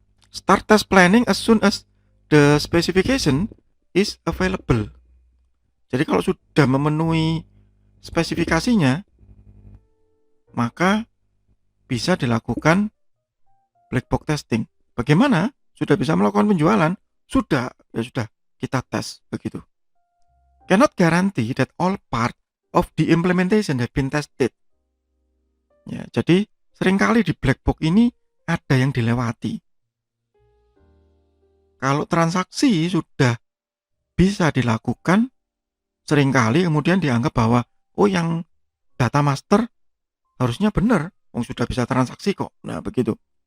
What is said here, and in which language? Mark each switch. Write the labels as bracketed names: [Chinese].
[English] Start test planning as soon as the specification is available. [Indonesian] Jadi kalau sudah memenuhi spesifikasinya, maka bisa dilakukan black box testing. Bagaimana? Sudah bisa melakukan penjualan? Sudah, ya sudah, kita tes begitu. [English] Cannot guarantee that all part of the implementation have been tested. [Indonesian] Ya, jadi seringkali di black box ini ada yang dilewati. Kalau transaksi sudah bisa dilakukan, seringkali kemudian dianggap bahwa yang data master harusnya benar, sudah bisa transaksi kok. Nah begitu.